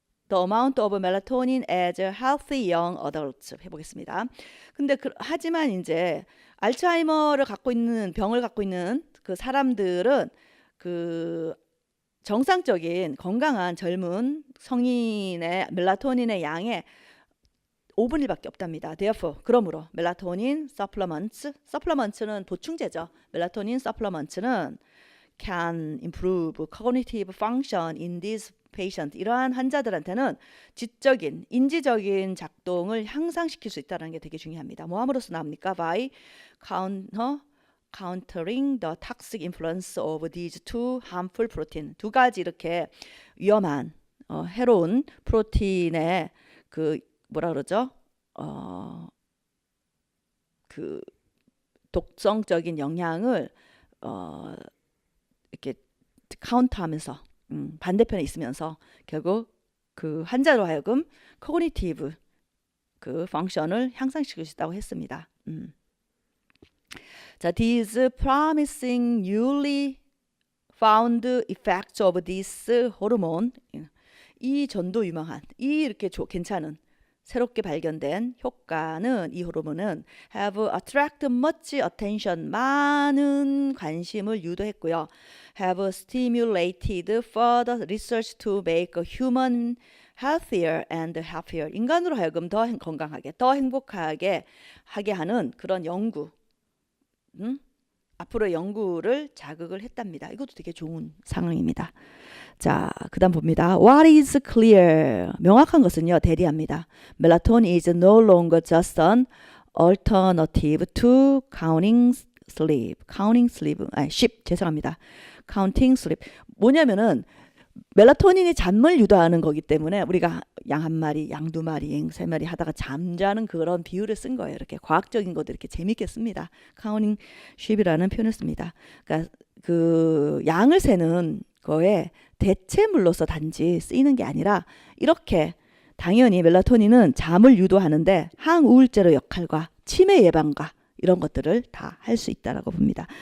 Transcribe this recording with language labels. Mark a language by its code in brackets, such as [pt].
[en] the amount of melatonin as healthy young adults [ko] 해보겠습니다. 근데 하지만 이제 알츠하이머를 갖고 있는 병을 갖고 있는 그 사람들은 그 정상적인 건강한 젊은 성인의 멜라토닌의 양의 5분의 1밖에 없답니다. [en] Therefore, [ko] 그러므로 멜라토닌 supplements는 보충제죠. [en] 멜라토닌 supplements는 can improve cognitive function in these patient. [ko] 이러한 환자들한테는 지적인, 인지적인 작동을 향상시킬 수 있다는 게 되게 중요합니다. 뭐 함으로써 나옵니까? [en] By countering the toxic influence of these two harmful protein. [ko] 두 가지 이렇게 위험한 해로운 프로틴의 그 뭐라 그러죠? 그 독성적인 영향을 이렇게 카운터하면서 반대편에 있으면서 결국 그 환자로 하여금 코그니티브 그 펑션을 향상시킬 수 있다고 했습니다. 자, [en] these promising newly found effects of this hormone, [ko] 이 전도 유명한 이 이렇게 괜찮은 새롭게 발견된 효과는 이 호르몬은 [en] have attracted much attention, [ko] 많은 관심을 유도했고요. [en] have stimulated further research to make a human healthier and happier. [ko] 인간으로 하여금 더 건강하게, 더 행복하게 하게 하는 그런 연구, 앞으로의 연구를 자극을 했답니다. 이것도 되게 좋은 상황입니다. 자, 그 다음 봅니다. [en] What is clear? [ko] 명확한 것은요, 대리합니다. [en] Melatonin is no longer just an alternative to counting sleep. [ko] 죄송합니다. [en] counting sleep. [ko] 뭐냐면은 멜라토닌이 잠을 유도하는 거기 때문에 우리가 양 한 마리, 양 두 마리, 양 세 마리 하다가 잠자는 그런 비유를 쓴 거예요. 이렇게 과학적인 것들 이렇게 재밌게 씁니다. counting sheep이라는 표현을 씁니다. 그러니까 그 양을 세는 거에 대체물로서 단지 쓰이는 게 아니라 이렇게 당연히 멜라토닌은 잠을 유도하는데 항우울제로 역할과 치매 예방과 이런 것들을 다 할 수 있다라고 봅니다.